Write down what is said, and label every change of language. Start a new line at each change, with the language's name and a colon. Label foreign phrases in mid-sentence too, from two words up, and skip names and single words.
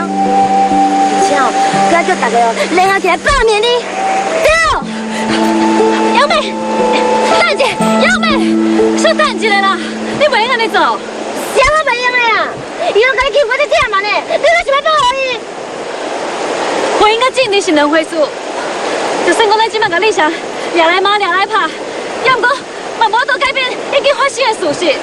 Min Nan Chinese: 而且哦，佮叫大家哦联合起来罢免你。对。杨妹，等一下，杨妹，稍等一下啦，你袂用安尼做。啥我袂用的呀？伊拢甲你欺负我这忝嘛呢？你哪想要保护伊？婚姻甲政治是两回事，就算讲咱即摆甲丽霞掠来骂掠来拍，也毋过嘛无法度改变已经发生的事实。